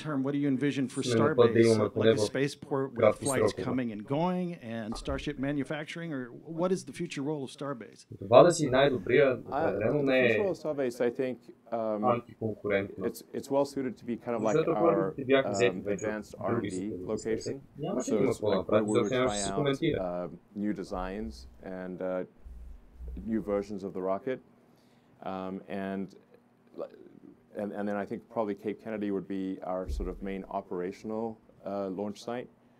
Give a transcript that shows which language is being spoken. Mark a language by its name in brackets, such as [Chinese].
[English] what do you envision for Starbase, like a spaceport with flights coming and going and Starship manufacturing, or what is the future role of Starbase? [Bulgarian] Това да си най-добрия определено не е антиконкурентно. [English] It's well suited to be kind of like our advanced R&D location. So it's like where we would try out new designs and new versions of the rocket, and then I think probably Cape Kennedy would be our sort of main operational launch site.